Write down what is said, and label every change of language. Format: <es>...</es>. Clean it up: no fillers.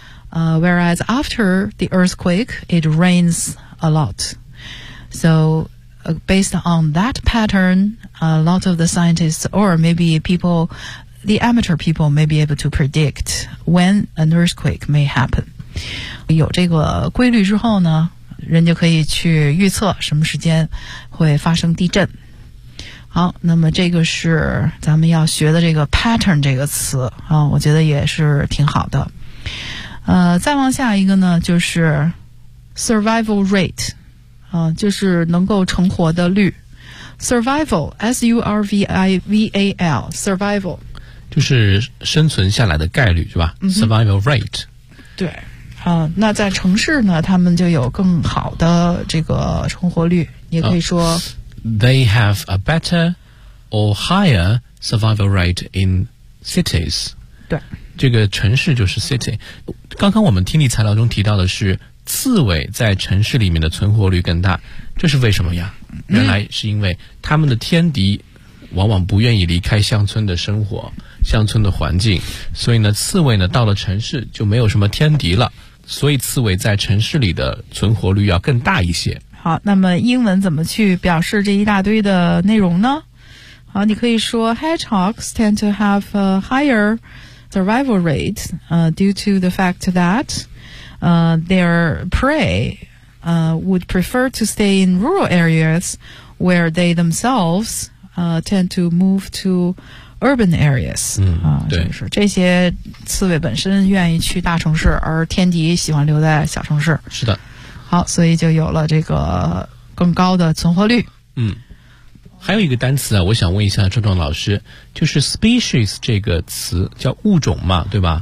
<en>Whereas after the earthquake, it rains a lot. So based on that pattern, a lot of the scientists or maybe people, the amateur people may be able to predict when an earthquake may happen.</en> <zh>有这个规律之后呢，人就可以去预测什么时间会发生地震。好，那么这个是咱们要学的这个 pattern 这个词我觉得也是挺好的。再往下一个呢，就是 survival rate, 就是能够成活的率。</zh> <en>survival, S-U-R-V-I-V-A-L, survival,</en> <zh>就是生存下来的概率是吧、survival rate, 对。那在城市呢，他们就有更好的这个成活率，也可以说</zh> <en>They have a better or higher survival rate in cities.</en> <zh>对，这个城市就是 city。刚刚我们听力材料中提到的是刺猬在城市里面的存活率更大，这是为什么呀？原来是因为他们的天敌往往不愿意离开乡村的生活，乡村的环境，所以呢刺猬呢到了城市就没有什么天敌了，所以刺猬在城市里的存活率要更大一些。好，那么英文怎么去表示这一大堆的内容呢？好，你可以说</zh> <en>Hedgehogs tend to have a higher survival rate due to the fact that their prey would prefer to stay in rural areas where they themselvestend to move to urban areas.</en> <zh>对，这些刺猬本身愿意去大城市，而天敌喜欢留在小城市。是的。好，所以就有了这个更高的存活率。还有一个单词我想问一下壮壮老师，就是 species 这个词叫物种嘛，对吧？</zh>